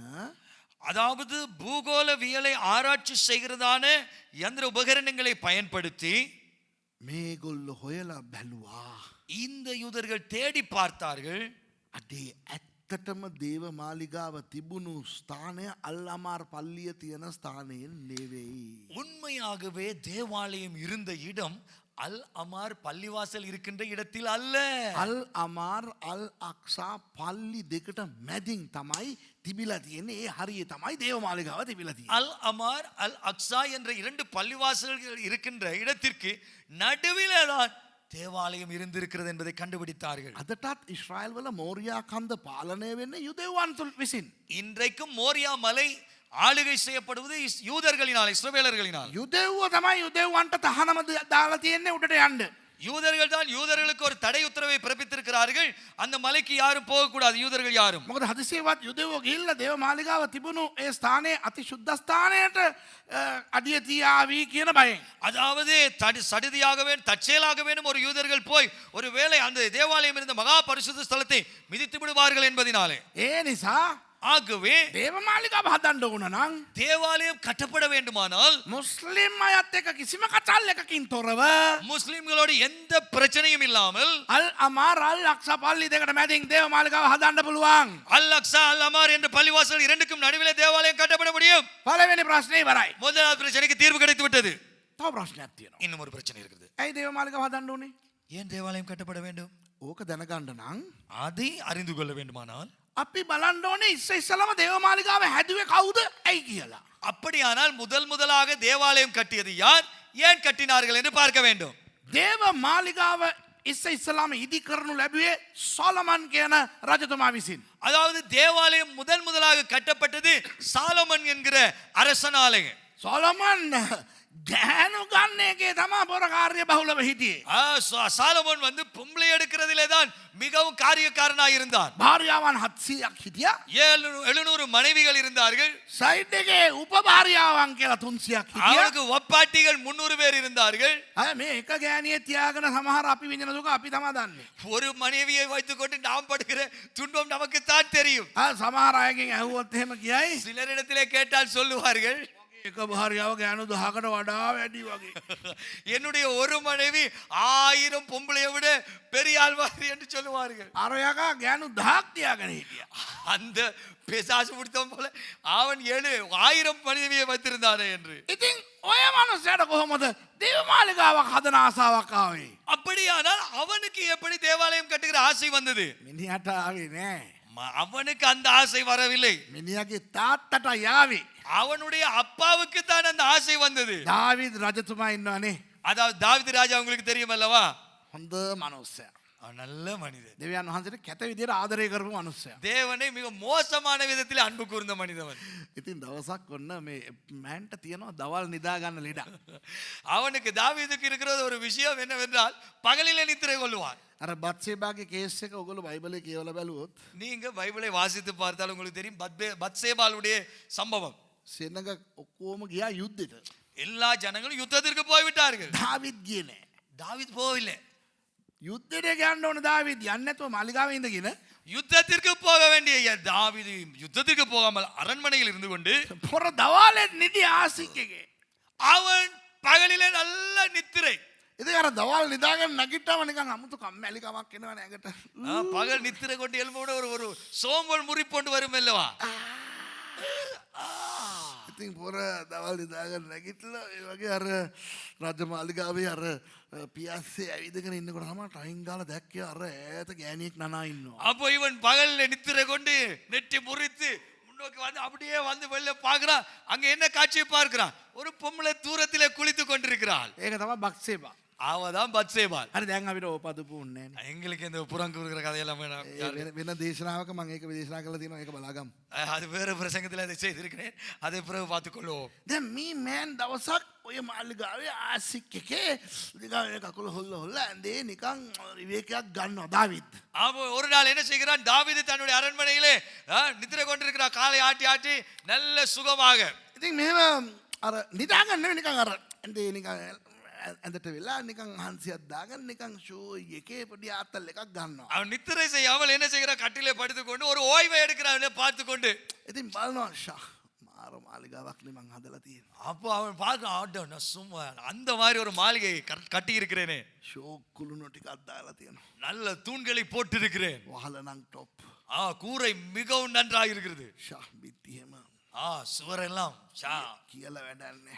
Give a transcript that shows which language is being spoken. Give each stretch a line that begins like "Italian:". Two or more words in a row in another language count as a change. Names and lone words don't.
Tamil: அதாவது பூகோளவியலை ஆராய்ச்சி செய்கிறதான யந்திர உபகரணங்களை பயன்படுத்தி
Sinhala: මේගොල්ලෝ හොයලා බැලුවා.
Tamil: இந்த யூதர்கள் தேடி பார்த்தார்கள்.
Sinhala: අඩේ ඇත්තටම දේව මාලිගාව තිබුණු ස්ථානය අල් අමාර් පල්ලිය තියෙන ස්ථානයෙන් නෙවෙයි.
Tamil: உண்மையாகவே தேவாலயம் இருந்த இடம் அல் அமார் பள்ளிவாசல் இருக்கின்ற இடத்தில் அல்ல.
Sinhala: අල් අමාර් අල් අක්සා පල්ලි දෙකට මැදින් තමයි තිබිලා තියෙන්නේ. ඒ හරිය තමයි දේව මාලිගාව තිබිලා තියෙන්නේ.
Tamil: அல் அமார் அல் அக்ஸா என்ற 2 பள்ளிவாசல்கள் இருக்கின்ற இடத்திற்கு நடுவிலே தான் தேவாலயம் இருந்திருக்கிறது என்பதை கண்டுபிடித்தார்கள்.
Sinhala: අදටත් ඉස්රායල් වල මෝරියා කන්ද පාලනය වෙන්නේ යුදෙව්වන් විසින්.
Tamil: இன்றைக்கும் மோரியா மலை ஆளுகை செய்யப்படுவது யூதர்களினால், இஸ்ரவேலர்களினால்.
Sinhala: යුදෙව්ව තමයි යුදෙව්වන්ට තහනම දාලා තියෙන්නේ උඩට යන්න.
Tamil: யூதர்கள் தான் யூதர்களுக்கு ஒரு தடை உத்தரவை பிறப்பித்திருக்கிறார்கள். அந்த மலைக்கு யாரும் போகக்கூடாது, யூதர்கள் யாரும்.
Sinhala: මොකද හදිසියවත් යුදෙවෝ ගිහිල්ලා දේව මාලිගාව තිබුණු ඒ ස්ථානයේ අති සුද්ධ ස්ථානයට අඩිය තියාවි කියන බයෙන්.
Tamil: அதாவது சடுதியாக வேண்டும், தற்செயலாக வேண்டும் ஒரு யூதர்கள் போய் ஒருவேளை அந்த தேவாலயம் இருந்த மகா பரிசுத்த ஸ்தலத்தை மிதித்து விடுவார்கள் என்பதினாலே.
Sinhala: ඒ නිසා
Tamil: ஆகவே
Sinhala: දේව මාලිගාව හදන්න ඕන නම්
Tamil: தேவாலயம் கட்டப்பட வேண்டுமானால்
Sinhala: මුස්ලිම් අයත් එක්ක කිසිම කචල් එකකින් තොරව
Tamil: முஸ்லிம்களோடு எந்த பிரச்சனையும் இல்லாமல்
Sinhala: අල් අමාර් අල් අක්සා පල්ලි දෙකට මැදින් දේව මාලිගාව හදන්න පුළුවන්.
Tamil: அல் அக்ஸா அல் அமார் என்ற பள்ளிவாசல் இரண்டுக்கும் நடுவிலே தேவாலயம் கட்டப்பட முடியும்.
Sinhala: පළවෙනි ප්‍රශ්නේ ඉවරයි.
Tamil: முதலாவது பிரச்சனைக்கு தீர்வு கிடைத்து விட்டது.
Sinhala: තව ප්‍රශ්නයක් තියෙනවා.
Tamil: இன்னும் ஒரு பிரச்சனை இருக்குது.
Sinhala: ඇයි දේව මාලිගාව හදන්න ඕනේ?
Tamil: ஏன் தேவாலயம் கட்டப்பட வேண்டும்?
Sinhala: ඕක දැනගන්න නම්
Tamil: அதை அறிந்து கொள்ள வேண்டுமானால்
Sinhala: අපි බලන්න ඕනේ ඉස්සෙල්ලාම දේව මාලිගාව හැදුවේ කවුද? ඇයි කියලා.
Tamil: அப்படியானால் முதலாக தேவாலயம் கட்டியது யார், ஏன் கட்டினார்கள் என்று பார்க்க வேண்டும்.
Sinhala: දේව මාලිගාව ඉස්සෙල්ලාම ඉදි කරනු ලැබුවේ සොලමන් කියන රජතුමා විසින්.
Tamil: அதாவது தேவாலயம் முதலாக கட்டப்பட்டது சாலமன் என்கிற அரசனாலே.
Sinhala: සොලමන් ගැහණු ගන්න එකේ තමයි පොර කාර්ය බහුලව හිටියේ.
Tamil: சாலமன் வந்து பொம்பளை எடுக்கிறதிலே தான் மிகவும் காரியக்காரனாக இருந்தான்.
Sinhala: භාර්යාවන් 700ක් හිටියා.
Tamil: 700 மனைவிகள் இருந்தார்கள்.
Sinhala: සයිඩ් එකේ උපභාර්යාවන් කියලා 300ක් හිටියා.
Tamil: அவனுக்கு ஒப்பாட்டிகள் 300 பேர் இருந்தார்கள்.
Sinhala: අය මේ එක ගෑණියෙක් තියාගෙන සමහර අපි විඳින දුක අපි තමයි දන්නේ.
Tamil: ஒரு மனைவியை வைத்துக்கொண்டு நாம் படுகிற துன்பம் நமக்கு தான் தெரியும்.
Sinhala: සමහර අයගෙන් ඇහුවොත් එහෙම කියයි
Tamil: சிலரிடத்திலே கேட்டால் சொல்லுவார்கள்,
Sinhala: එක භාර්යාව ගෑනු 10කට වඩා වැඩි වගේ.
Tamil: என்னுடைய ஒரு மனைவி 1000 பொம்பளையை விட பெரிய ஆள்வாரி என்று சொல்லுவார்கள்.
Sinhala: අර යකා ගෑනු 1000ක් තියාගෙන හිටියා.
Tamil: அந்த பிசாசு பிடித்தவன் போல அவன் 1000 மனைவியை வைத்திருந்தானே என்று.
Sinhala: ඉතින් ඔය මනුස්සයාට කොහොමද දේව මාලිගාවක් හදන ආසාවක් ආවේ?
Tamil: அப்படியானால் அவனுக்கு எப்படி தேவாலயம் கட்டுகிற ஆசை வந்தது?
Sinhala: මිනිහට ආවේ නෑ.
Tamil: அவனுக்கு அந்த ஆசை வரவில்லை.
Sinhala: මිනිහගේ තාත්තට යාවේ.
Tamil: அவனுடைய அப்பாவுக்கு தான் அந்த ஆசை வந்தது.
Sinhala: දාවිද් රජතුමා ඉන්නවනේ.
Tamil: அதாவது தாவீது ராஜா உங்களுக்கு தெரியும் அல்லவா?
Sinhala: හොඳ මනුස්සයා.
Tamil: நல்ல மனிதன்.
Sinhala: දෙවියන් වහන්සේට කැත විදියට ආදරය කරපු මනුස්සයා.
Tamil: தேவனை மிக மோசமான விதத்தில் அன்பு கூர்ந்த மனிதன்.
Sinhala: ඉතින් දවසක් ඔන්න මේ මෑන්ට තියෙනවා දවල් නිදා ගන්න ලෙඩ.
Tamil: அவனுக்கு தாவீதுக்கு இருக்கிற ஒரு விஷயம் என்னவென்றால் பகலிலே நித்திரை கொள்வான்.
Sinhala: අර බත්සේබාගේ කේස් එක ඔයගොල්ලෝ බයිබලේ කියවලා බැලුවොත්
Tamil: நீங்க பைபிளை வாசித்து பார்த்தால் உங்களுக்கு தெரியும் பத்சேபாளுடைய சம்பவம்.
Sinhala: සෙනඟ ඔක්කොම ගියා යුද්ධෙට.
Tamil: எல்லா ஜனங்களும் யுத்தத்திற்கு போய்விட்டார்கள்.
Sinhala: දාවිද් ගියේ නෑ.
Tamil: தாவீது போகவில்லை.
Sinhala: යුද්ධෙට යන්න ඕන දාවිද් යන්නේ නැතුව මාලිගාවේ ඉඳගෙන
Tamil: யுத்தத்திற்கு போக வேண்டிய தாவீது யுத்தத்திற்கு போகாமல் அரண்மனையில் இருந்து கொண்டு
Sinhala: පොර දවාලේ නිදි ආසික් එකේ.
Tamil: அவன் பகலிலே நல்ல நித்திரை.
Sinhala: ඉතින් අර දවල් නිදාගෙන නැගිට්ටම නිකන් අමුතු කම්මැලිකමක් එනවනේ ඇඟට.
Tamil: பகல் நித்திரை கொண்டு எழும்போட ஒரு சோம்பல் முறிப்பொண்டு வரும் அல்லவா?
Sinhala: ඉතින් පොර දවල් නිදාගෙන නැගිටලා ඒ වගේ අර රජ මාලිගාවේ අර පියස්සේ ඇවිදගෙන ඉන්නකොට තමයි ටයින් ගාලා දැක්කේ අර ඈත ගෑණියෙක් නනා ඉන්නවා.
Tamil: அப்போ இவன் பகல்ல நித்திரை கொண்டு நெட்டி முறித்து முன்னோக்கி வந்து அப்படியே வந்து வெளில பார்க்கறான். அங்க என்ன காட்சியை பார்க்கறான்? ஒரு பொம்பளை தூரத்திலே குளித்து கொண்டிருக்கிறாள்.
Sinhala: ඒක තමයි බක්සේබා.
Tamil: அவதான் பத்சேபாள்.
Sinhala: හරි දැන් අපිට ඕපදපු උන්නේ නෑනේ.
Tamil: எங்களுக்கு இந்த புறங்குற கதையெல்லாம் வேணாம்.
Sinhala: වෙන දේශනාවක මම ඒක දේශනා කරලා තියෙනවා ඒක බලාගමු.
Tamil: அது வேற பிரசங்கத்தில் அதை செய்திருக்கிறேன். அதை பிறகு பார்த்துக்கொள்வோம்.
Sinhala: දැන් මේ මෑන් දවසක් ඔය මාලිගාවේ ආසික් එකේ නිකන් කකුල හොල්ල හොල්ල ඇඳේ නිකන් විවේකයක් ගන්නවා දාවිද්.
Tamil: அவன் ஒரு நாள் என்ன செய்கிறான்? தாவீது தன்னுடைய அரண்மனையிலே நித்திரை கொண்டிருக்கிறான். காலை ஆட்டி ஆட்டி நல்ல சுகமாக.
Sinhala: ඉතින් මෙහෙම අර නිදාගන්න නෙවෙයි නිකන් අර ඇඳේ නිකන් ඇඳට වෙලා නිකන් හන්සියක් දාගෙන නිකන් ෂෝ එකේ පොඩි ආතල් එකක් ගන්නවා.
Tamil: அவன் நித்திரை செய்யாமல் என்ன செய்கிறான்? கட்டிலே படுத்துக்கொண்டு ஒரு ஓய்வை எடுக்கிறான் பார்த்து கொண்டு.
Sinhala: ඉතින් බලනවා ෂා මාර මාලිගාවක් නේ මං හදලා තියෙනවා.
Tamil: அப்போ அவன் பார்க்க நான் சும்மா அந்த மாதிரி ஒரு மாளிகை கட்டி இருக்கிறேனே,
Sinhala: ෂෝ කුළුණු ටිකක් දාලා තියෙනවා.
Tamil: நல்ல தூண்களை போட்டு இருக்கிறேன்,
Sinhala: වහල නම් টොප්.
Tamil: கூரை மிகவும் நன்றாக இருக்கிறது,
Sinhala: ෂා බිත්තියම
Tamil: சுவரெல்லாம்
Sinhala: කියලා වැඩක් නැහැ.